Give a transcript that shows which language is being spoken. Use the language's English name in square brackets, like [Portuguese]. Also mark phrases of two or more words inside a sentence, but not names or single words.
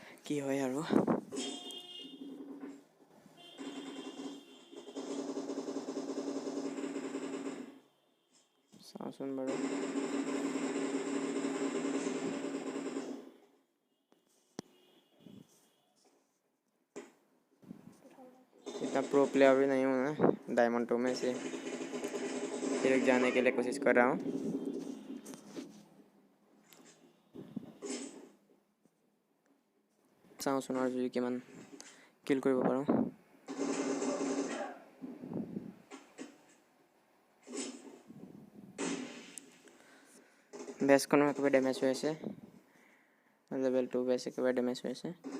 [Assamese] কি হয় আৰু চাওঁচোন বাৰু [Hindi] इतना प्रो प्लेयर भी नहीं हूँ मैं डायमंड 2 में से फिर जाने के लिए कोशिश कर रहा हूँ [Assamese] চাওঁচোন আৰু যদি কিমান কিল কৰিব পাৰোঁ বেছখনো একেবাৰে ডেমেজ হৈ আছে লেভেল 2 বেছ একেবাৰে ডেমেজ হৈ আছে